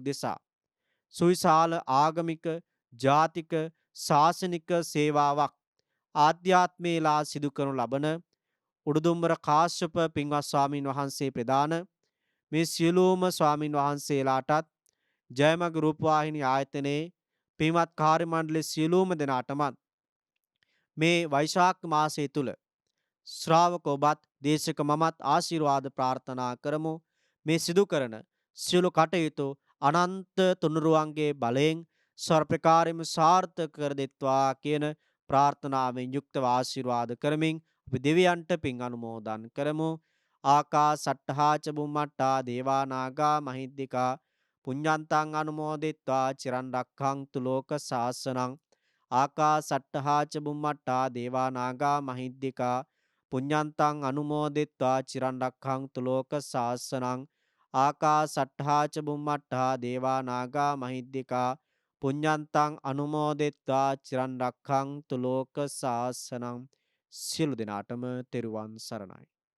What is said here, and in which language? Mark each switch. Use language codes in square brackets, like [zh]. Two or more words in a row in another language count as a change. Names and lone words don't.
[si] උදෙසා සුවිශාල ආගමික, ජාතික, ශාසනික සේවාවක් ආධ්‍යාත්මේලා සිදු කරනු ලබන උඩුදුම්බර කාශ්‍යප පින්වත් ස්වාමීන් වහන්සේ ප්‍රදාන මේ සියලුම ස්වාමීන් වහන්සේලාටත්, ජයමග රූපවාහිනී ආයතනයේ පින්වත් කාර්ය මණ්ඩලයේ සියලුම දෙනාටමත් මේ වෛශාඛ මාසය තුල ශ්‍රාවක ඔබත්, දේශක මමත් ආශිර්වාද ප්‍රාර්ථනා කරමු. මේ සිදු කරන සියලු කටයුතු අනන්ත තුනුරුවන්ගේ බලයෙන් සර්පකාරයම සාර්ථක කර දෙත්වා කියන ප්‍රාර්ථනාවෙන් යුක්තව ආශිර්වාද කරමින් අපි දෙවියන්ට පින් අනුමෝදන් කරමු. [pi] ආකාසට්ඨා ච බුම්මට්ඨා දේවා නාග මහිද්దికා පුඤ්ඤන්තං අනුමෝදිත්වා චිරන් රක්ඛන්තු ලෝක සාසනං. ආකාසට්ඨා ච බුම්මට්ඨා දේවා නාග මහිද්దికා පුඤ්ඤන්තං අනුමෝදිත්වා චිරන් රක්ඛන්තු ලෝක සාසනං. ආකාසට්ඨා ච බුම්මට්ඨා දේවා නාග මහිද්దికා පුඤ්ඤන්තං අනුමෝදිත්වා චිරන් රක්ඛන්තු ලෝක සාසනං. [si] සියලු දෙනාටම තෙරුවන් සරණයි.